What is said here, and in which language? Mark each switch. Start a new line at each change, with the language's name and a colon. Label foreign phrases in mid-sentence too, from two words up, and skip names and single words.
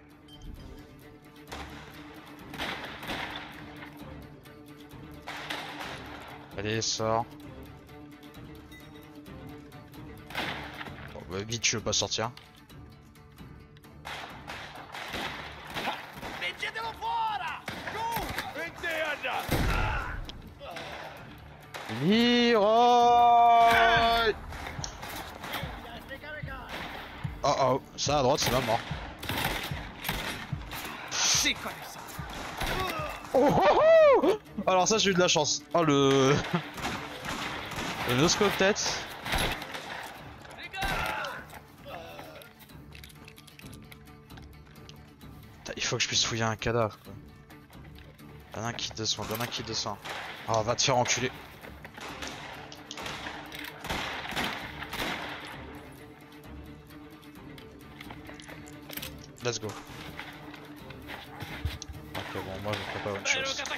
French: Allez, sors. Bon bah vite, je veux pas sortir.
Italian: Leggetelo fuori!
French: Tu! Leroy! Oh oh, ça à droite c'est ma mort. Oh, oh, oh. Alors ça j'ai eu de la chance. Oh le... le noscope tête. Putain, il faut que je puisse fouiller un cadavre quoi. Y'en a un qui descend, y'en a un qui descend. Oh va te faire enculer.
English: Let's go.
French: Ok bon moi je ferai pas une chose.